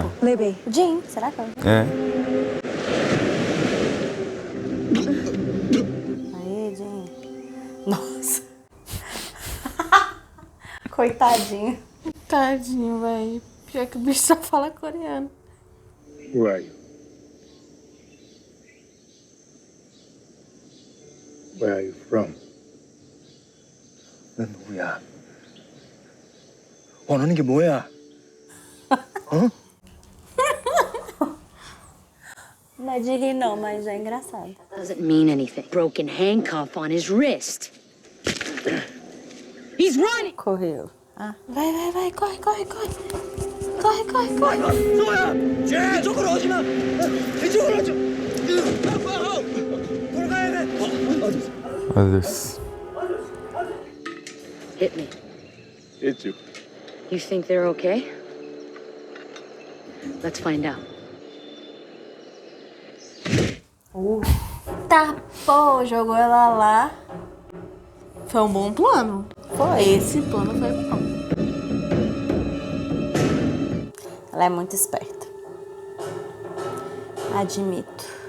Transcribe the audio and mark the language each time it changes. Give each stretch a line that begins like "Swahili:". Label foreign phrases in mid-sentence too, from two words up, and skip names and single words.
Portuguese: Libby. Jim, será que É. Aê, Jim. Nossa. Coitadinho. Tadinho, velho. Pior que o bicho só fala coreano.
English: Who are you? Where are you from?
Korean: 넌 누구야? 원하는 게 뭐야? 어?
Portuguese: Não é de rir não, mas é engraçado.
English: Doesn't mean anything. Broken handcuff on his wrist. He's running!
Portuguese: Correu. Vai, corre. Corre.
Korean: 소야! 이쪽으로 오지 마! 이쪽으로 오지 마! 돌아가야 돼!
Portuguese: Olha isso.
English: Hit me. Hit you. You think they're okay? Let's find out.
Portuguese: Tá, pô, jogou ela lá. Foi um bom plano. Foi. Esse plano foi bom. Ela é muito esperta. Admito.